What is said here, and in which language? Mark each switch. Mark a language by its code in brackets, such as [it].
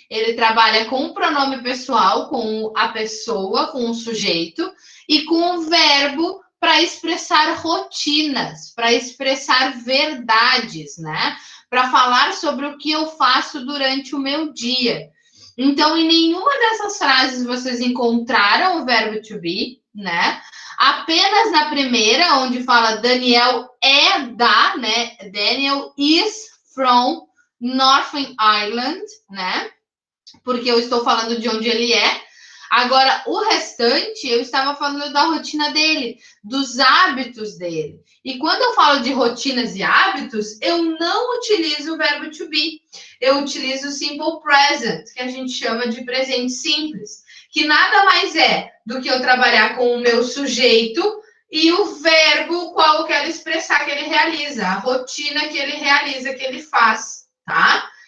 [pt] Ele trabalha com o pronome pessoal, com a pessoa, com o sujeito, e com o verbo para expressar rotinas, para expressar verdades, né? Para falar sobre o que eu faço durante o meu dia. Então, em nenhuma dessas frases vocês encontraram o verbo to be, né? Apenas na primeira, onde fala Daniel é da, né? [en] Daniel is from Northern Ireland, né? [pt] Porque eu estou falando de onde ele é. Agora, o restante, eu estava falando da rotina dele, dos hábitos dele. E quando eu falo de rotinas e hábitos, eu não utilizo o verbo to be. Eu utilizo o simple present, que a gente chama de presente simples, que nada mais é do que eu trabalhar com o meu sujeito e o verbo qual eu quero expressar que ele realiza, a rotina que ele realiza, que ele faz, tá?